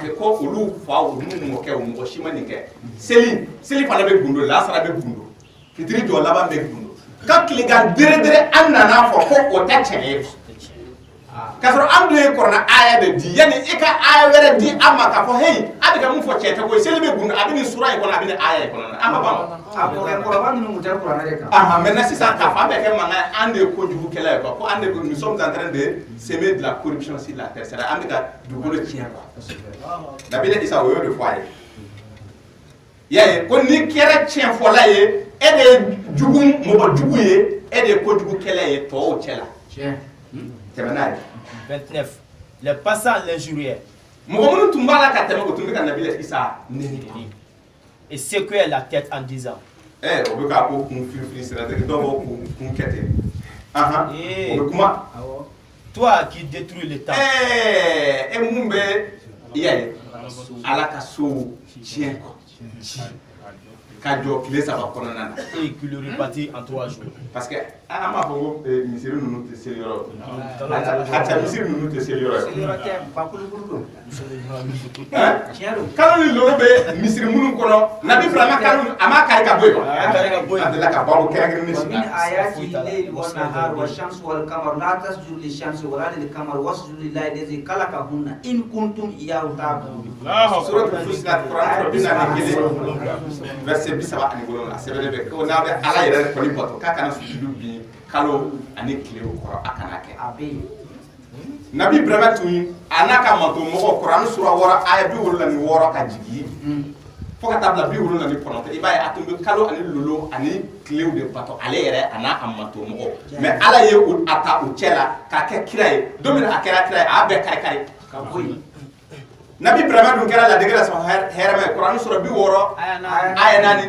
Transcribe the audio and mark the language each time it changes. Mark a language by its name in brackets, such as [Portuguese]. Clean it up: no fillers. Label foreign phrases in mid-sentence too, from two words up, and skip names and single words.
[Bambara] que ko olu faw n'u mɔkɛw mɔgɔ si ma nin kɛ seli fana bɛ gundo lasara bɛ gundo fitiri jɔ laban bɛ gundo ka tilegan dere an nana fɔ ko o tɛ tiɲɛ ye k'a sɔrɔ an dun ye Kuranɛ aya de di yanni i ka aya wɛrɛ di an ma k'a fɔ hey a bɛ ka mun fɔ cɛ tɛ ko seli bɛ gundo a bɛ nin sura in kɔnɔ a bɛ nin aya in kɔnɔ an ma ban o. Kɔrɔba ninnu tun tɛ Kuranɛ de kan. Maintenant sisan k'a fɔ an bɛ kɛ mankan ye an de ye kojugukɛla ye quoi ko an de [French] nous sommes en train de semer de la corruption sur la terre [Bambara] c'est-à-dire an bɛ ka dugukolo tiɲɛ quoi. Nabila Isa o y'o de fɔ a ye. I y'a ye ko ni kɛra tiɲɛfɔla ye e de ye mɔgɔ jugu ye e de ye kojugukɛla ye tɔw cɛ la. Tɛmɛ n'a ye. 29. [French] Les passants l'injurièrent. [Bambara] Mɔgɔ minnu tun b'a la ka tɛmɛ o tun bɛ ka Nabila Isa nɛni. [French] Et secouèrent la tête en disant. [Bambara] O bɛ k'a ko kun fili sira tɛ dɔw b'o kun kɛ ten. O bɛ kuma. [French] Toi qui détruis le temps. [Bambara] E mun bɛ i y'a ye Ala ka so tiɲɛ kɔ. Ka jɔ tile 3 kɔnɔna na. [French] Et qui le repartit en 3 jours. Parce que [Bambara] an b'a fɔ ko misiri ninnu tɛ seli yɔrɔ a cɛ misiri ninnu tɛ seli yɔrɔ ye. Kalo ni loro bɛ misiri minnu kɔnɔ Nabi Ibrahima kalo a m'a kari ka bɔ yen wa. A delila ka baro kɛrɛnkɛrɛnnen sigi. [Arabic] ومن آياته الليل والنهار والشمس والقمر لا تسجدوا للشمس ولا للقمر واسجدوا لله الذي خلقهن إن كنتم إياه تعبدون. [Bambara] Suratul Fussilat Quran 41 verset 37 a sɛbɛnlen bɛ ko n'a bɛ Ala yɛrɛ kɔni bato k'a kana sujudu bin kalo ani tile kɔrɔ a kana kɛ. Nabi Ibrahima tun a n'a ka mantomɔgɔ Kuran sura 6 aya 76 ka jigin fo ka taa bila 79 i b'a ye a tun bɛ kalo ani lolo ani tilew de bato ale yɛrɛ a n'a ka mantomɔgɔ mais Ala ye a ta u cɛ la k'a kɛ kira ye don min a kɛra kira ye a y'a bɛɛ kari-kari ka bɔ yen Nabi Ibrahim dun kɛra ladege la sɔn hɛrɛma ye Kurani sura 60 aya 4